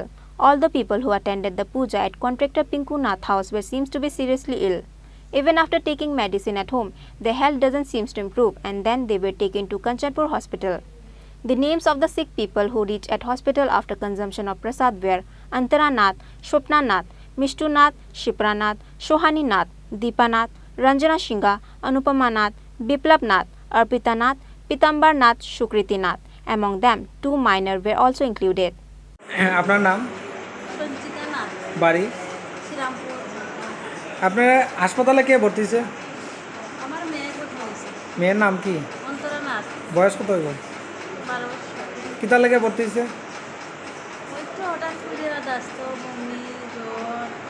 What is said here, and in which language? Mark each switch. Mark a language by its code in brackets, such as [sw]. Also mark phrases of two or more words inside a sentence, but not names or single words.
[en] All the people who attended the puja at contractor Pinku Nath House were seems to be seriously ill. Even after taking medicine at home, their health doesn't seem to improve, and then they were taken to Kanchanpur Hospital. The names of the sick people who reached at hospital after consumption of prasad were Antara Nath, Shwapna Nath, Mishtu Nath, Shipra Nath, Shohani Nath, Deepa Nath, Ranjana Singha, Anupama Nath, Biplab Nath, Arpita Nath, Pitambar Nath, Shukriti Nath. Among them, 2 minors were also included. [bn] আপনার নাম? বাড়ি? আপনার হাসপাতালে কে ভর্তি হয়েছে? আমার মেয়ে ভর্তি হয়েছে। মেয়ের নাম কি? অন্তরা নাথ। বয়স কত হইব? 12 বছর। কিতা লেগে ভর্তি হয়েছে? ওই তো হঠাৎ করে দাস্ত বমি জ্বর।